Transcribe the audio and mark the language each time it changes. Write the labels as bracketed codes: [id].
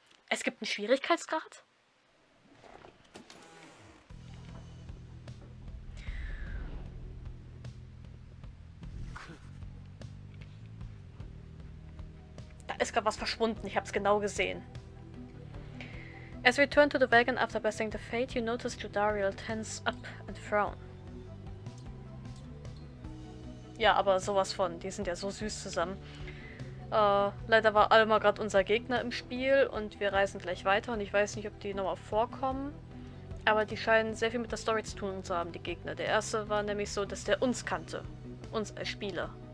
[de] Es gibt einen Schwierigkeitsgrad? Da ist gerade was verschwunden, ich hab's genau gesehen. [en] As we return to the wagon after besting the fate, you notice Judariel tense up and frown. [de] Ja, aber sowas von, die sind ja so süß zusammen. Leider war Alma gerade unser Gegner im Spiel und wir reisen gleich weiter und ich weiß nicht, ob die nochmal vorkommen. Aber die scheinen sehr viel mit der Story zu tun zu haben, die Gegner. Der erste war nämlich so, dass der uns kannte. Uns als Spieler.